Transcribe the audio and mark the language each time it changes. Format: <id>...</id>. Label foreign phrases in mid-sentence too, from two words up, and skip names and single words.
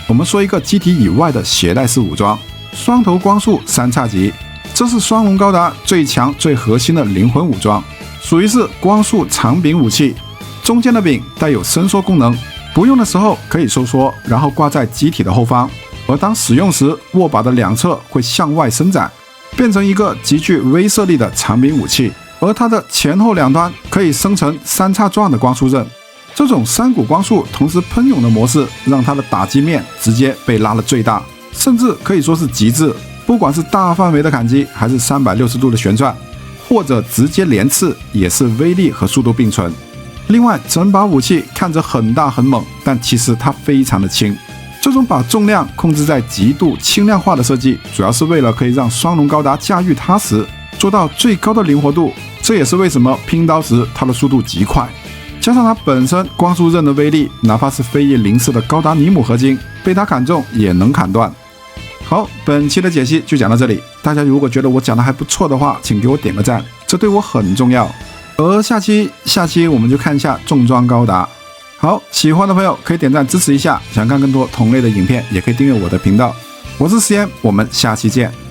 <zh>我們說一個機體以外的攜帶式武裝，雙頭光束三叉戟，這是雙龍高達最強最核心的靈魂武装，屬於是光束長柄武器，中間的柄帶有伸縮功能，不用的時候可以收縮，然後掛在機體的後方，而當使用時，握把的兩側會向外伸展，變成一個極具威懾力的長柄武器。而它的前後兩端可以生成三叉狀的光束刃，這種三股光束同時噴湧的模式，讓它的打擊面直接被拉了最大，甚至可以說是極致。不管是大範圍的砍擊，還是360度的旋轉，或者直接連刺，也是威力和速度並存。另外，整把武器看着很大很猛，但其實它非常的輕。這種把重量控制在極度輕量化的設計，主要是為了可以讓雙龍高達駕馭它時做到最高的靈活度。這也是為什麼拼刀時它的速度極快，加上它本身光束刃的威力，哪怕是非裔零式的高達尼姆合金被它砍中也能砍斷。好，本期的解析就講到這裡，大家如果覺得我講的還不錯的話，請給我點個讚，這對我很重要。而下期我們就看一下重裝高達。好，喜歡的朋友可以點讚支持一下，想看更多同類的影片也可以訂閱我的頻道。我是實驗，我們下期見。</zh>